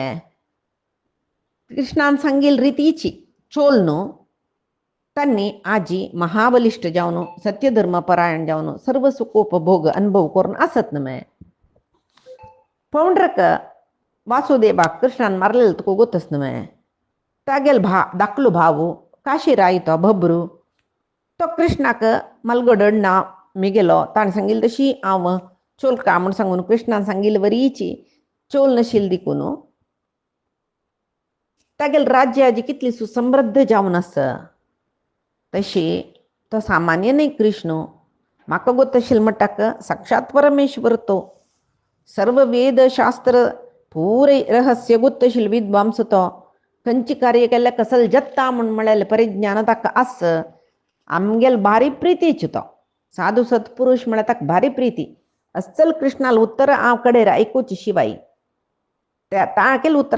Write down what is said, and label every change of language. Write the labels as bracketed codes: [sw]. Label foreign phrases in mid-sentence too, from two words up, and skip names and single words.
[kok] कृष्णान सांगील रितीची चोल न्हू तांणी आजी महाबलिश्ट जावन सत्यधर्मपरायण जावन सर्व सुखोपभोग अनुभव करून आसत न्ही पौंड्रक वासुदेवाक कृष्णान मारलेलो तुका गोतस न्ही तागेल धाकलो भाव काशीराय तो भब्रू तो कृष्णाक मलगडना मिगेलो ताणें सांगिल्लें तशी हांव चोलका म्हूण सांगून कृष्णान सांगिल्ली वरीची चोल नाशिल्ली देखून तागेल राज्य हाजी कितली सुसमृद्ध जावन आसा तशी तो सामान्य न्ही कृष्ण म्हाका गोत आशिल्लो म्हणटाक साक्षात परमेश्वर तो सर्व वेद शास्त्र पुरे रहस्य गोत आशिल्लो विद्वांस तो खंयची कार्य केल्यार कसल जत्ता म्हूण म्हळेलें परिज्ञान ताका आस आमगेल भारी प्रितीचो तो साधू सत्पुरुश म्हळ्यार ताका भारी प्रिती अस्सल कृष्णाल उत्तर हांव कडेर आयकुची शिवाय त्या ताकेल उत्तर